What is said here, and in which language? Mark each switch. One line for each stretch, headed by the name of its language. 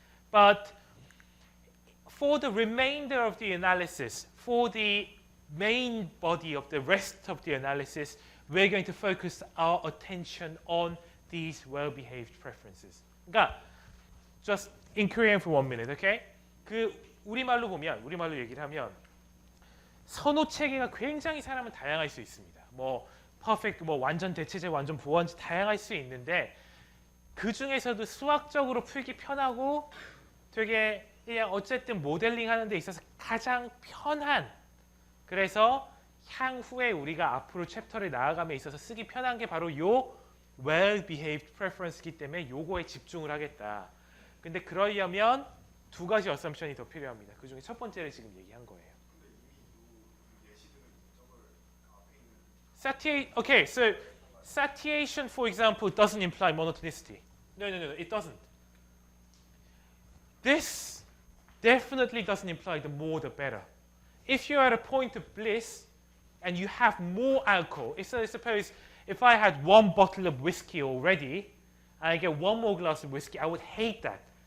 English: But for the remainder of the analysis, for the main body of the rest of the analysis, we're going to focus our attention on these well-behaved preferences. 그러니까 just in Korean for 1 minute, okay?
Korean: 그 우리말로 얘기를 하면 선호 체계가 굉장히 사람은 다양할 수 있습니다. 뭐 퍼펙트, 뭐 완전 대체제, 완전 보완제 다양할 수 있는데 그 중에서도 수학적으로 풀기 편하고 되게 그냥 어쨌든 모델링 하는 데 있어서 가장 편한, 그래서 향후에 우리가 앞으로 챕터를 나아감에 있어서 쓰기 편한 게 바로 요 well-behaved preference이기 때문에 요거에 집중을 하겠다. 근데 그러려면 두 가지 어썸션이 더 필요합니다. 그 중에 첫 번째를 지금 얘기한 거예요.
English: Okay, so satiation, for example, doesn't imply monotonicity. No, it doesn't. This definitely doesn't imply the more the better. If you're at a point of bliss and you have more alcohol, so suppose if I had 1 bottle of whiskey already and I get 1 more glass of whiskey, I would hate that.